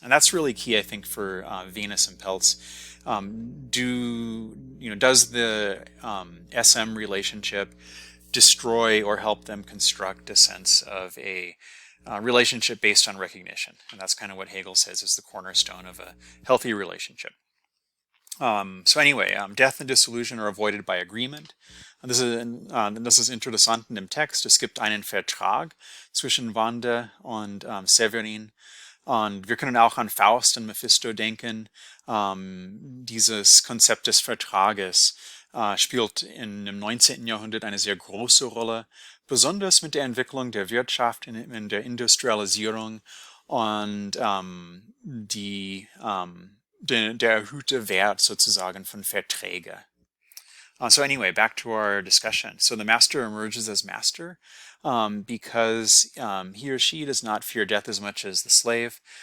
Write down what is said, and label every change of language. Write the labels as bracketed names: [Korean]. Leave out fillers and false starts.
[English] And that's really key, I think, for Venus and Pelz. Does the SM relationship destroy or help them construct a sense of a relationship based on recognition? And that's kind of what Hegel says is the cornerstone of a healthy relationship. So anyway, death and dissolution are avoided by agreement. [German] Das ist interessant in dem Text. Es gibt einen Vertrag zwischen Wanda und Severin. Und wir können auch an Faust und Mephisto denken. Dieses Konzept des Vertrages spielt im 19. Jahrhundert eine sehr große Rolle, besonders mit der Entwicklung der Wirtschaft in der Industrialisierung und der erhöhte Wert sozusagen von Verträge. [English] So anyway, back to our discussion. So the master emerges as master because he or she does not fear death as much as the slave.